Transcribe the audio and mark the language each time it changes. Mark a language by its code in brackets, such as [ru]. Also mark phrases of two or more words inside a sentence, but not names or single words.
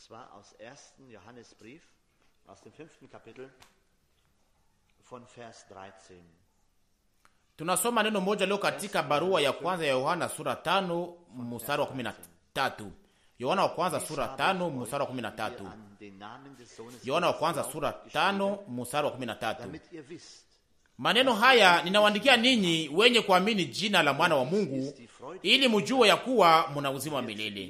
[de] zwar aus 1. Johannesbrief, aus dem 5. Kapitel von Vers 13. [sw] Tunasoma neno moja leo katika barua ya kwanza ya Yohana sura 5 mstari wa 13. Yohana wa kwanza sura 5 mstari wa 13. Yohana wa kwanza sura 5 mstari wa 13. Maneno haya ninawaandikia ninyi wenye kuamini jina la mwana wa Mungu, ili mjue ya kuwa mna uzima wa milele.